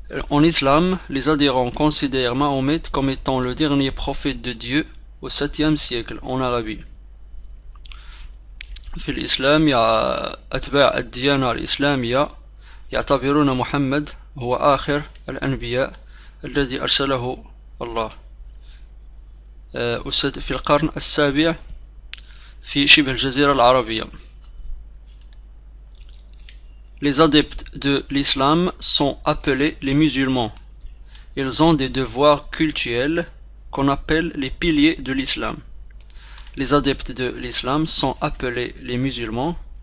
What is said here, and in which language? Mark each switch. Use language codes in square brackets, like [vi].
[fr] En islam, les adhérents considèrent Mahomet comme étant le dernier prophète de Dieu au 7e siècle en Arabie. [ar] في الإسلام أتباع الديانة الإسلامية يعتبرون محمد هو آخر الأنبياء الذي أرسله الله في القرن السابع في شبه الجزيرة العربية. [fr] Les adeptes de l'islam sont appelés les musulmans. Ils ont des devoirs cultuels qu'on appelle les piliers de l'islam. Les adeptes de l'islam sont appelés les musulmans.